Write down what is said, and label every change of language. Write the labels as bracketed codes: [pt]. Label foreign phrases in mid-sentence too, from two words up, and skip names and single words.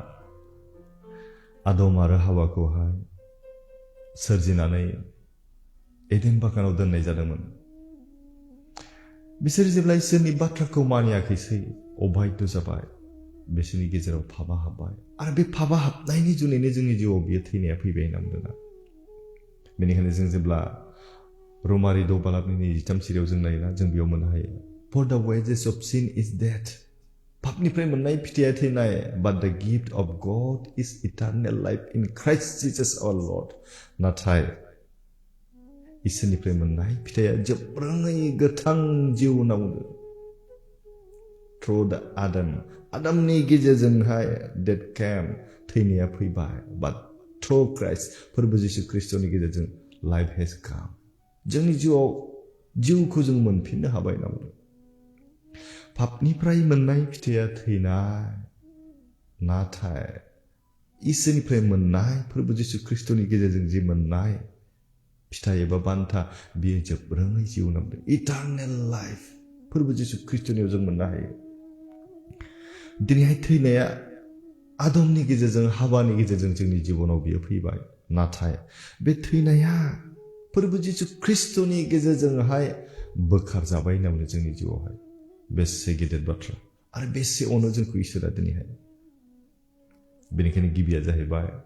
[brx] आदम आरो हावाखौहाय सोरजिनानै एडेन बागानाव दोननाय जादोंमोन बिसोर जेब्ला इसोरनि बाथ्राखौ मानियाखैसै अबायद्य जाबाय बिसोरनि गेजेराव पापा हाबबाय आरो बे पापा हाबनायनि जुनैनो जोंनि जिउआव बियो थैनाया फैबाय होनना बुंदों बेनिखायनो जों जेब्ला रमारि 6 बालाबनि 23 सिरियाव जों नायोना जों बेयाव मोननो हायो [en] for the wages of sin is death [brx] पापनिफ्राय मोननाय फिथाइया थैनाय [en] but the gift of God is eternal life in Christ Jesus our Lord [brx] नाथाय इसोरनिफ्राय मोननाय फिथाइया जोबोरै गोथां जिउ होनना बुंदों [en] through the [brx] आदामनि गेजेरजोंहाय [en] death came [brx] थैनाया फैबाय [en] but through Christ [brx] फोरबो जिसु ख्रीष्टनि गेजेरजों [en] life has come [brx] जोंनि जिउआव जिउखौ जों मोनफिननो हाबाय होनना बुंदों पापनिफ्राय मोननाय फिथाइया थैनाय नाथाय इसोरनिफ्राय मोननाय फोरबो जिसु ख्रीष्टनि गेजेरजों जि मोननाय फिथाइ एबा बान्था बियो जोबोरै जिउ होनना बुंदों [en] eternal life [brx] फोरबो जिसु ख्रीष्टनियाव जों मोननो हायो दिनैहाय थैनाया आदमनि गेजेरजों हाबानि गेजेरजों जोंनि जिबनाव बियो फैबाय नाथाय बे थैनाया फोरबो जिसु ख्रीष्टनि गेजेरजोंहाय बोखारजाबाय होनना बुंदों जोंनि जिउआवहाय बेसे गिदिर बाथ्रा आरो बेसे अनो जोंखौ इसोरा दिनैहाय बेनिखायनो गिबिया जाहैबाय